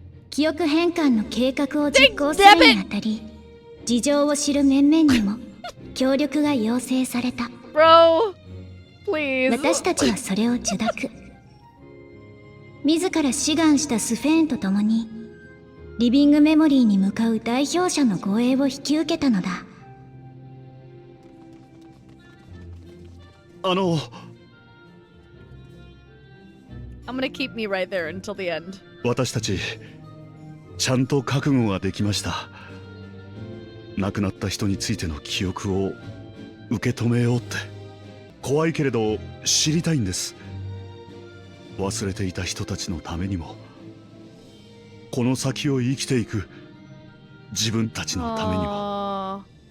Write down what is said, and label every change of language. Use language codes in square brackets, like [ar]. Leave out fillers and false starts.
[ja] 記憶変換の計画を実行するにあたり、事情を知る面々にも協力が要請された。 [en] Bro, please. [ja] 私たちはそれを受諾。自ら志願したスフェーンと共にリビングメモリーに向かう代表者の護衛を引き受けたのだ。 [en] I'm gonna keep me right there until the end. [ja] 私たちちゃんと覚悟ができました。亡くなった人についての記憶を受け止めようって。怖いけれど知りたいんです。忘れていた人たちのためにも、この先を生きていく自分たちのためにも。